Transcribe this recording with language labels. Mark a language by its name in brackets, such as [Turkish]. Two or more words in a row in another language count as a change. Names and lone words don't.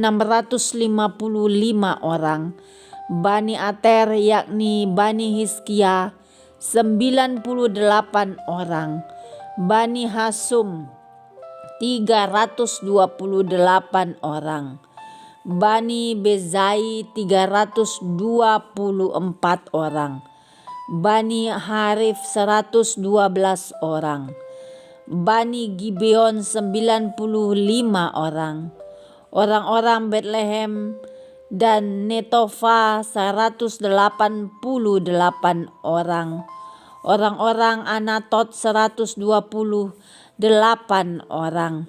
[Indonesian] 655 orang, Bani Ater yakni Bani Hizkia 98 orang, Bani Hasum 328 orang, Bani Bezai 324 orang, Bani Harif 112 orang. Bani Gibeon 95 orang. Orang-orang Betlehem dan Netofa 188 orang. Orang-orang Anatot 128 orang.